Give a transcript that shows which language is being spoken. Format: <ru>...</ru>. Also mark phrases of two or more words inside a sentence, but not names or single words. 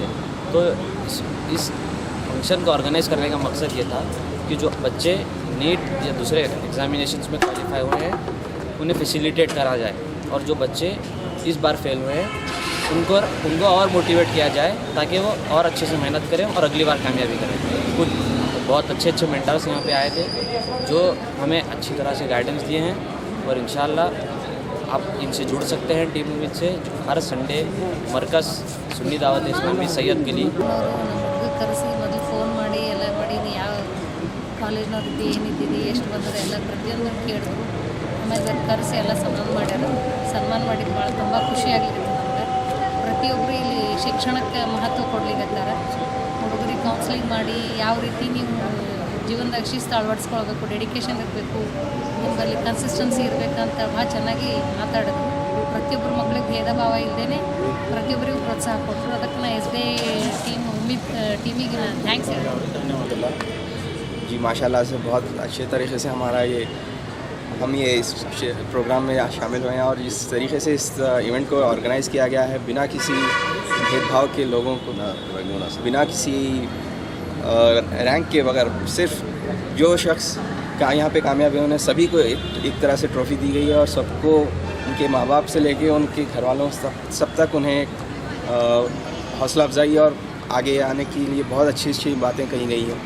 <ur>تو اس فنکشن کو آرگنائز کرنے کا مقصد یہ تھا کہ جو بچے نیٹ یا دوسرے ایگزامینیشنس میں کوالیفائی ہوئے ہیں انہیں فیسیلیٹیٹ کرا جائے، اور جو بچے اس بار فیل ہوئے ہیں ان کو اور موٹیویٹ کیا جائے تاکہ وہ اور اچھے سے محنت کریں اور اگلی بار کامیابی کریں. کچھ بہت اچھے مینٹرس یہاں پہ آئے تھے جو ہمیں اچھی طرح سے گائیڈنس دیے ہیں، اور انشاءاللہ آپ ان سے جڑ سکتے ہیں ٹیم امید سے. ہر سنڈے مرکز سنی دعوت اسلامی سید گلی.</ur> <kn>ಕರೆಸಿ ಮೊದಲು ಫೋನ್ ಮಾಡಿ ಎಲ್ಲ ಮಾಡೀನಿ, ಯಾವ ಕಾಲೇಜ್ನವ್ರದ್ದು ಏನಿದ್ದೀರಿ, ಎಷ್ಟು ಬಂದರೆ ಎಲ್ಲ ಪ್ರತಿಯೊಂದು ಕೇಳಿದ್ರು. ಆಮೇಲೆ ಕರೆಸಿ ಎಲ್ಲ ಸನ್ಮಾನ ಮಾಡಿದ್ದು ಭಾಳ ತುಂಬ ಖುಷಿಯಾಗಿತ್ತು ನಮ್ಗೆ. ಪ್ರತಿಯೊಬ್ಬರು ಇಲ್ಲಿ ಶಿಕ್ಷಣಕ್ಕೆ ಮಹತ್ವ ಕೊಡ್ಲಿಕ್ಕತ್ತಾರ. ಹುಡುಗರಿಗೆ ಕೌನ್ಸಿಲಿಂಗ್ ಮಾಡಿ ಯಾವ ರೀತಿ ನೀವು ಜೀವನದಾಗ ಶಿಸ್ತು ಅಳವಡಿಸ್ಕೊಳ್ಬೇಕು, ಡೆಡಿಕೇಶನ್ ಇರಬೇಕು, ನಿಮ್ಮಲ್ಲಿ ಕನ್ಸಿಸ್ಟೆನ್ಸಿ ಇರಬೇಕಂತ ಭಾಳ ಚೆನ್ನಾಗಿ ಮಾತಾಡಿದ್ರು. ಪ್ರತಿಯೊಬ್ಬರು ಮಕ್ಕಳಿಗೆ ಭೇದ ಭಾವ ಇಲ್ಲದೇ ಪ್ರತಿಯೊಬ್ಬರಿಗೂ ಪ್ರೋತ್ಸಾಹ ಕೊಟ್ಟರು. ಅದಕ್ಕೆ ನಾ ಎಸ್ ಡಿ ಟೀಮ್ ಉಮ್ಮಿದ್ ಟೀಮಿಗೆ ನಾನು ಥ್ಯಾಂಕ್ಸ್ ಹೇಳ್ತೀನಿ.</kn> <ur>جی ماشاء اللہ سے بہت اچھے طریقے سے ہم یہ اس پروگرام میں شامل ہوئے ہیں، اور جس طریقے سے اس ایونٹ کو آرگنائز کیا گیا ہے بنا کسی بھید بھاؤ کے، لوگوں کو بنا کسی رینک کے بغیر، صرف جو شخص یہاں پہ کامیاب ہوئے انہیں سبھی کو ایک طرح سے ٹرافی دی گئی ہے، اور سب کو ان کے ماں باپ سے لے کے ان کے گھر والوں سب تک انہیں حوصلہ افزائی اور آگے آنے کے لیے بہت اچھی باتیں کہی گئی ہیں.</ur>